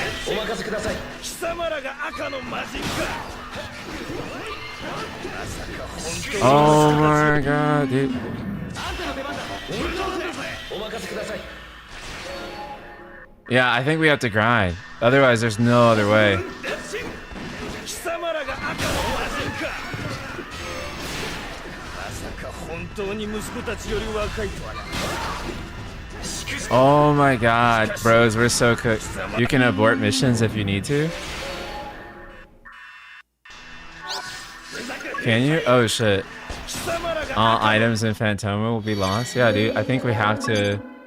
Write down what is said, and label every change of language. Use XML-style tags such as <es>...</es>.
<ja>お任せください。貴様らが赤の魔人か。まさか本当に</ja> <en>Oh my god, dude.</en> <ja>あんたの出番だ。俺の番だぜ。お任せください。</ja> <en>Yeah, I think we have to grind. Otherwise, there's no other way.</en> <ja>貴様らが赤の魔人か。まさか本当に息子たちより若いとはな。</ja> <en>Oh my god, bros, we're so cooked. You can abort missions if you need to. Can you? Oh shit. All items in Phantoma will be lost. Yeah, dude, I think we have to...</en>